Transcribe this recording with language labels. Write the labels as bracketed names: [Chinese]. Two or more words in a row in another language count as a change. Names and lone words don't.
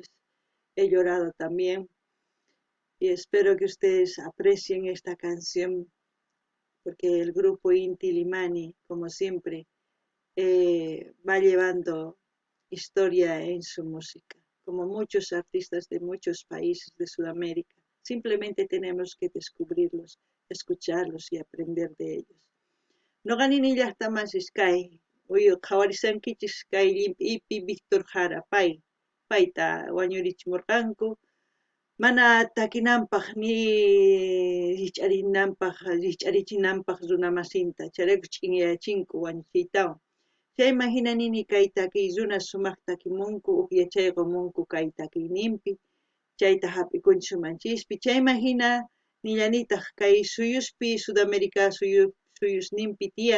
[Spanish] He llorado también y espero que ustedes aprecien esta canción porque el grupo Inti Limani, como siempre, va llevando historia en su música, como muchos artistas de muchos países de Sudamérica. Simplemente tenemos que descubrirlos, escucharlos y aprender de ellos. No ganin hasta más Sky, oye, [Quechua] Kawarisan Kichis Sky Ipi Víctor Jara, Paita, Wañurich Morganko, mana takinanpaq ni richarichinanpaq runamasinta chayraykun ch'iniyachinku wañuchiytawan. Chayman hinanini kay takiy runa sumaq takimunku huk yachayqa kay takiyninpi chayta hap'ikunchik sumanchispi chayman hina nillanitaq kay suyuspi Sudamérica suyusninpi tiyan